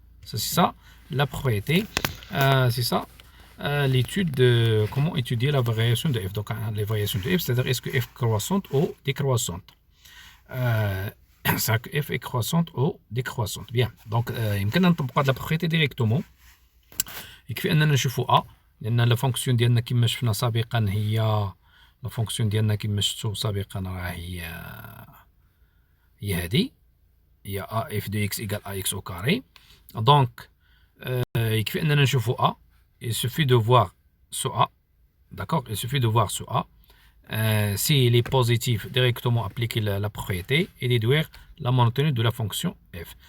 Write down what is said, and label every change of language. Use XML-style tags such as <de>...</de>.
<fr>C'est ça, la propriété. C'est ça, l'étude de comment étudier la variation de F. Donc, les variations de F, c'est-à-dire est-ce que F croissante ou décroissante. C'est que F est croissante ou décroissante. Bien. Donc,</fr> <ar>يمكن نطبق هذه</ar> <fr>la propriété directement.</fr> <ar>يكفي أننا نشوفوا A. لأن لا فونكسيون ديالنا كما شفنا سابقا هي لا فونكسيون ديالنا كما شفتوا سابقا راه هي هذه هي A</ar> <fr>f de x égale ax au carré.</fr> <ar>Donc يكفي أننا نشوفوا A.</ar> <fr>Il suffit de voir ce A. D'accord? Il suffit de voir ce A. S'il est positif, directement appliquer la propriété et déduire la maintenue de la fonction f.</fr>